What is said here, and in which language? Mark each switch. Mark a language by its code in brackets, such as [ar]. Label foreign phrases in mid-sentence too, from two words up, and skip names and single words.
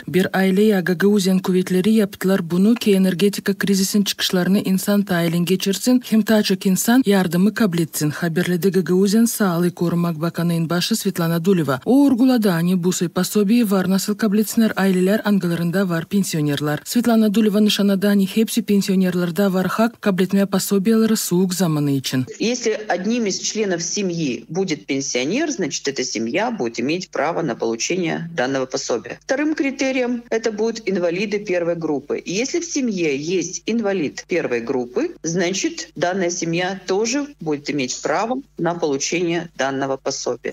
[gag] Bir aileye Gagauzyan kuvvetleri yaptılar. Bunu ki energetika krizisin çıkışlarını insan tayilin geçirsin, hem taçık insan yardımı kabul etsin. Haberledi Gagauzyan Sağlık Korumak Bakanı'nın başı Svetlana Duleva. O urguladı hani bu пособие var nasıl kabul etsinler aileler angalarında var pensionerlar. Svetlana Duleva nişanadı hani hepsi pensionerlarda var hak kabul etmeye пособиялары soğuk zamanı için. [ru] Если одним из членов семьи будет пенсионер, значит, эта семья будет иметь право на получение данного пособия. Вторым критерием это будут инвалиды первой группы. И если в семье есть инвалид первой группы, значит, данная семья тоже будет иметь право на получение данного пособия.